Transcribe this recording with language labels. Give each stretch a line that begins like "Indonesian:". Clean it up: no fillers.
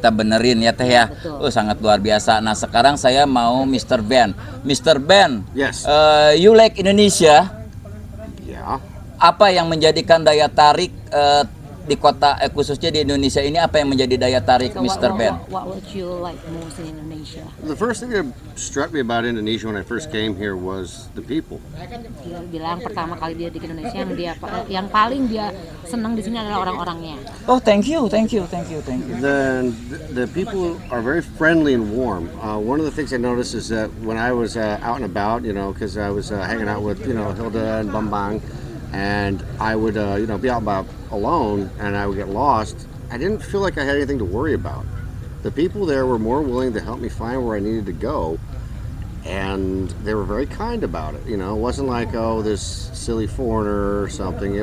Indonesian: kita benerin ya Teh ya. Betul. Sangat luar biasa. Nah sekarang saya mau Mr. Ben. Mr. Ben,
English: Yes. You like Indonesia? Yeah.
Indonesian: Apa yang menjadikan daya tarik di kota khususnya di Indonesia ini, apa yang menjadi daya tarik
English: So Mr. Ben? what would you like most in Indonesia? The first thing that struck me about Indonesia when I first came here was the people.
Indonesian: Dia bilang pertama kali dia di Indonesia yang paling dia senang di sini adalah orang-orangnya.
English: Oh, thank you. The people are very friendly and warm. One of the things I noticed is that when I was out and about, because I was hanging out with, Hilda and Bambang, and I would, be out about alone, and I would get lost. I didn't feel like I had anything to worry about. The people there were more willing to help me find where I needed to go, and they were very kind about it. It wasn't like, oh, this silly foreigner or something.